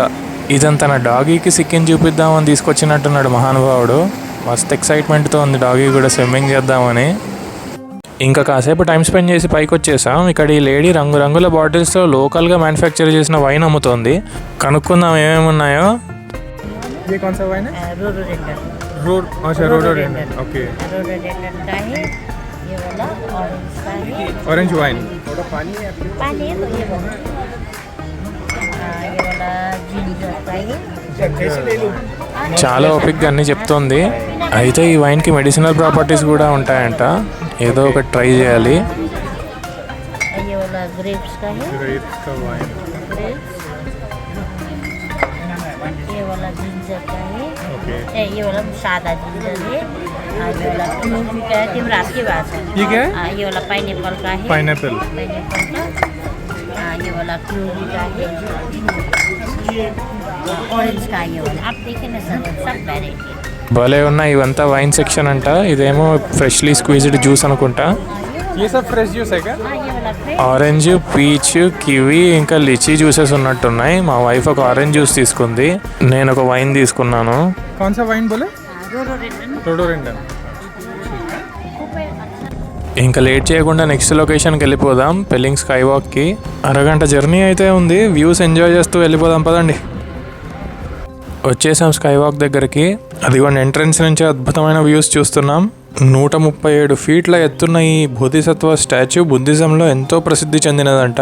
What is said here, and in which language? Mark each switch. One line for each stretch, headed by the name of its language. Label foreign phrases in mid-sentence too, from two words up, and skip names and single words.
Telugu: ఇదంతా నా డాగీకి సిక్కిం చూపిద్దామని తీసుకొచ్చినట్టున్నాడు మహానుభావుడు. మస్తు ఎక్సైట్మెంట్తో ఉంది డాగీ కూడా స్విమ్మింగ్ చేద్దామని. ఇంకా కాసేపు
English: time spend
Telugu: చేసి పైకి వచ్చేసాం. ఇక్కడ ఈ లేడీ రంగురంగుల బాటిల్స్లో లోకల్గా మ్యానుఫ్యాక్చర్ చేసిన వైన్ అమ్ముతోంది. కనుక్కుందాం ఏమేమి ఉన్నాయో.
English: orange wine
Telugu: చాలా ఓపిక్గా అన్నీ చెప్తోంది. అయితే ఈ వైన్కి
English: medicinal properties
Telugu: కూడా ఉంటాయంట. ఏదో ఒకటి ట్రై చేయాలి.
Hindi: ये वाला सादा जिंजर है, ये वाला क्यूबी का है, तिम्रो आपकी बात है। ये क्या है? ये वाला पाइनएप्पल का है, पाइनएप्पल का। ये वाला क्यूबी का है, ऑरेंज का। ये वाला आप देखें ना सर, सब वेराइटी
Telugu: భలే ఉన్నాయి. ఇవంతా
English: wine section
Telugu: అంట. ఇదేమో
English: freshly squeezed juice
Telugu: అనుకుంటా.
Hindi: ये सब
English: fresh juice
Hindi: है क्या? ये वाला फ्रेश
Telugu: ఆరెంజ్, పీచ్, కివీ ఇంకా లిచీ జ్యూసెస్ ఉన్నట్టున్నాయి. మా వైఫ్ ఒక ఆరెంజ్ జ్యూస్ తీసుకుంది, నేను ఒక వైన్ తీసుకున్నాను.
Hindi: कौन सा वाइन बोले? रोडोडेंड्रन। रोडोडेंड्रन।
Telugu: ఇంకా లేట్ చేయకుండా నెక్స్ట్ లొకేషన్కి వెళ్ళిపోదాం, పెలింగ్ స్కై వాక్కి. అరగంట జర్నీ అయితే ఉంది.
English: views enjoy
Telugu: చేస్తూ వెళ్ళిపోదాం పదండి. వచ్చేసాం స్కై వాక్ దగ్గరికి. అదిగోండి ఎంట్రన్స్ నుంచి అద్భుతమైన వ్యూస్ చూస్తున్నాం. 137 ఫీట్ల ఎత్తున్న ఈ బోధిసత్వ స్టాచ్యూ బుద్ధిజంలో ఎంతో ప్రసిద్ధి చెందినదంట.